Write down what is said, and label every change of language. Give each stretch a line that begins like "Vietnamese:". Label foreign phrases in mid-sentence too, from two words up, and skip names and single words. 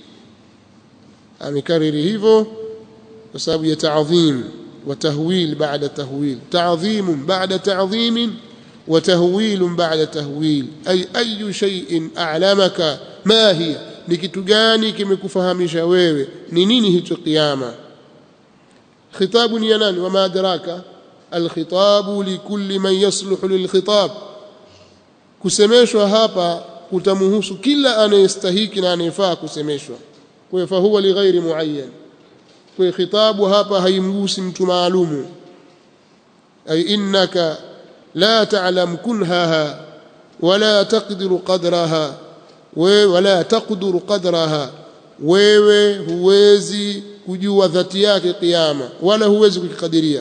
Swahili: Amekariri hivyo kwa sababu ya
Arabic: تعظيم وتهويل بعد تهويل. تعظيم بعد تعظيم وتهويل بعد تهويل. أي شيء أعلمك ما هي,
Swahili: ni kitu gani kimekufahamisha wewe ni nini hicho kiyama? Khitabu ni ya nani?
Arabic: وما أدراك الخطاب لكل من يصلح للخطاب.
Swahili: kusemeshwa hapa kutamhusu kila anayestahiki na anayefaa kusemeshwa. Kwa hiyo
Arabic: فهو لغير معين,
Swahili: kwa hiyo khitabu hapa haimgusi mtu maalumu.
Arabic: أي إنك لا تعلم كنهها ولا تقدر قدرها ولا تقدر قدرها,
Swahili: wewe huwezi kujua dhati yake kiyama wala huwezi kukadiria.